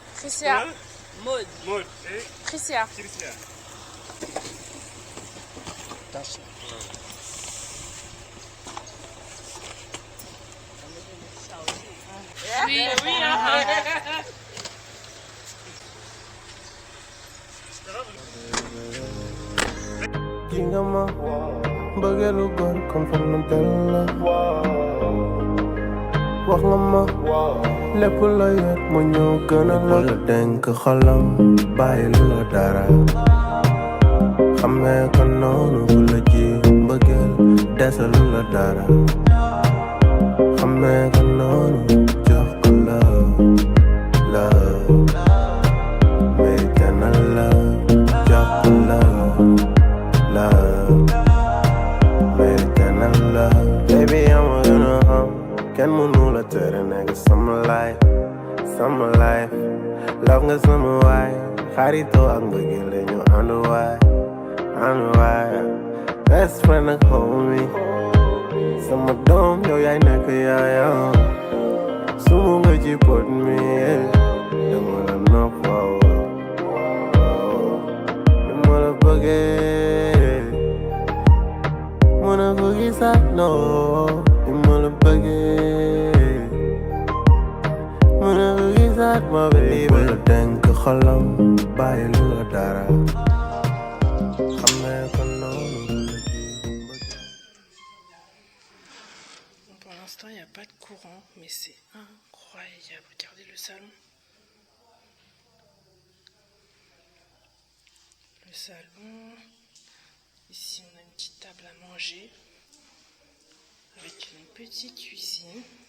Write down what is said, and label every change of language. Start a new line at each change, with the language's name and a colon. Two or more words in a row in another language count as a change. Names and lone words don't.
French: Tricia. Maud. Maud et Tricia. Tricia. Oui, oui.
Wolof: Jinga ma mbëggeelu góor kon foog na del la wax nga ma lépp la yor ma ñëw gën a la denk xolam bàyyi lu la dara xamee ko noonu bu la ji mbëggeel dese lu la dara xamee ko noonu jox ko la mérite na la jox ko love, mérite na love.
English: Baby, I'm gonna
Wolof: kenn mënu la tere nekk sama life, sama life. Love nga sama waay, xaritoo ak mbëggeel la ñu ànd waay.
English: Best friend
Wolof: ak homie, sama doom yow yaay nekk yaayam. Sumu nga ci pot mi, dama la nopp waaw. Dama la bëggee.
English: Wanna forget that no, you wanna forget. Wanna forget that my baby.
Wolof: Wala denk xolam bàyyi lu la dara. Xamee ko noonu la ji bëgg.
French: Pour l'instant, il n'y a pas de courant, mais c'est incroyable. Regardez le salon. Le salon. Ici, on a une petite table à manger avec une petite cuisine.